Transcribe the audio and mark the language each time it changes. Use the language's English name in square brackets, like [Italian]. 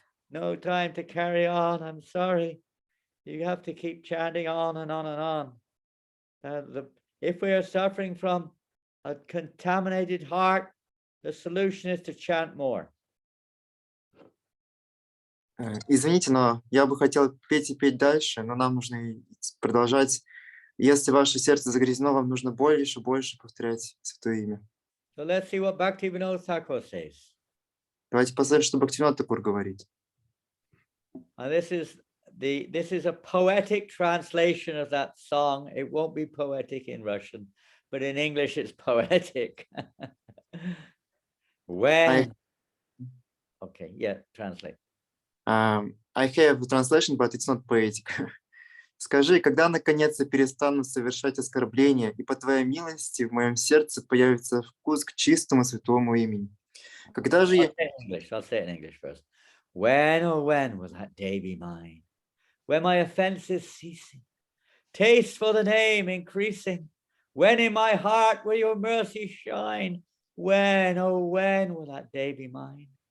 [English] No time to carry on, I'm sorry. You have to keep chanting on and on and on. If we are suffering from a contaminated heart, the solution is to chant more. [Russian] Извините, но я бы хотел петь и петь дальше, но нам нужно продолжать. Если ваше сердце загрязнено, вам нужно больше и больше повторять Святое Имя. [English] So let's see what Bhaktivinoda Thakur says. [Russian] Давайте посмотрим, что Бхактивинода Такур говорит. [English] This is a poetic translation of that song. It won't be poetic in Russian, but in English it's poetic. When? Okay, yeah, translate. I have a translation, but it's not poetic. [Russian] Скажи, когда наконец я перестану совершать оскорбления, и по твоей милости в моем сердце появится вкус к чистому святому имени? Когда же я... [English] I'll say it in English first. When, oh when will that day be mine? When my offenses ceasing, taste for the name increasing, when in my heart will your mercy shine? When, oh when will that day be mine?